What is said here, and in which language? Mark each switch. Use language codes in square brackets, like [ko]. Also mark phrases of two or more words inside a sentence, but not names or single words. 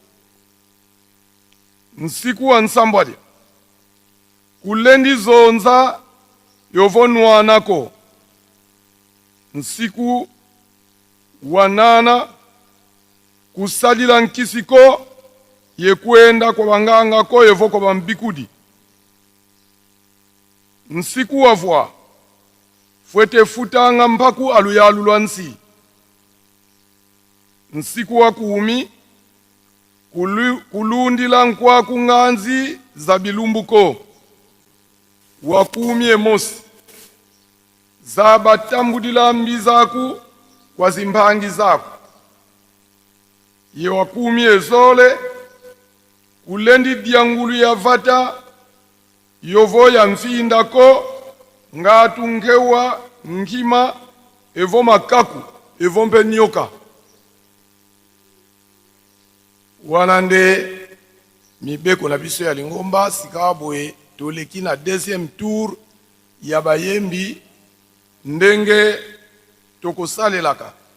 [kg] nsiku wa nsambwadi kulendi zonza yovonwanako nsiku wa nana kusalila nkisiko ye kwenda kwa banganga ko yevo kwa bambikudi nsiku wa vwa fwete futanga mpaku aluyalu lwa nsi. Nsiku wa kuumi kulundila nkwaku ng'anzi za bilumbuko wakumi emosi za batambudila mbi zaku kwa zimbangi zaku ye wakumi ezole kulendi diangulu ya vata yovo ya mfindako ngatu ngewa ngima evo makaku evo mpe nyoka [ln] wanande mibeko na biso ya lingomba sikabwe toleki na [fr] deuxième tour [ln] ya bayembi ndenge tokosalelaka.